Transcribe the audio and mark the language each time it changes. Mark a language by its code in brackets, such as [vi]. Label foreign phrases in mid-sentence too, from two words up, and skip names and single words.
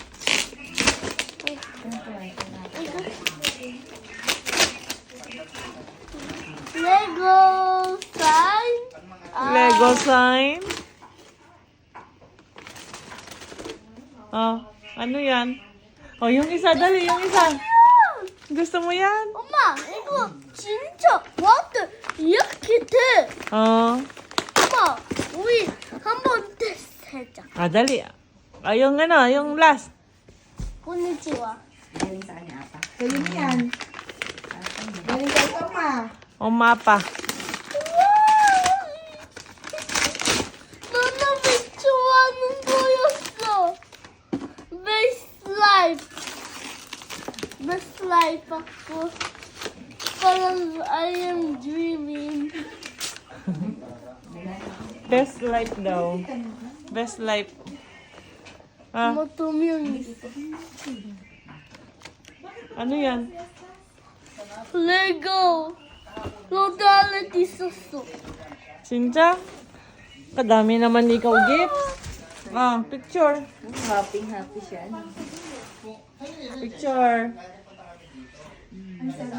[en] Lego sign. Lego sign. Oh, [tl] ano yan? Oh, yung isa, dali, yung isa. Gusto mo yan? [ko] 엄마, 이거 진짜 와트 이렇게 돼. Oh. 엄마, 우리 한번 테스트해자. [tl] Ah, dali. Ah, yung ano, yung last. [ja] konnichiwa. [tl] Galing sa kanya apa. Galing yan. Galing kay Toma. O mapa. [ko] 나는 왜 좋아하는 거였어? [en] Best life. Best life ako. Parang I am dreaming. Best life daw. Best life. Ah, [ko] 엄마 두 명이서. [tl] ano yan? [ko] 레고. 너도 안에 있었어. Sinja? [tl] Kadami naman ikaw gifts. [en] Ah, picture. [tl] Happy siya. [en] Picture.